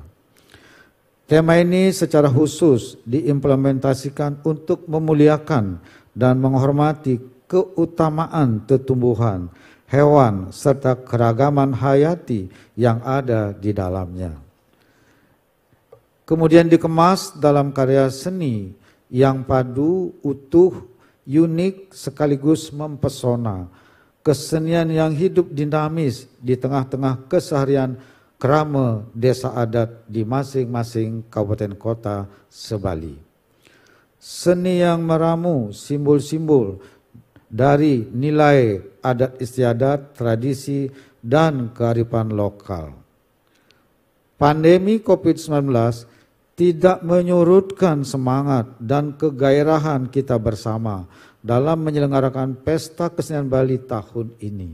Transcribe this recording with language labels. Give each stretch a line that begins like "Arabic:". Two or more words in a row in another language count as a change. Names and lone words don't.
Indonesian: Tema ini secara khusus diimplementasikan untuk memuliakan dan menghormati keutamaan tumbuhan, hewan, serta keragaman hayati yang ada di dalamnya. Kemudian dikemas dalam karya seni yang padu, utuh, unik, sekaligus mempesona. Kesenian yang hidup dinamis di tengah-tengah keseharian krama desa adat di masing-masing kabupaten kota se-Bali. Seni yang meramu simbol-simbol dari nilai adat istiadat, tradisi, dan kearifan lokal. Pandemi COVID-19 tidak menyurutkan semangat dan kegairahan kita bersama dalam menyelenggarakan Pesta Kesenian Bali tahun ini.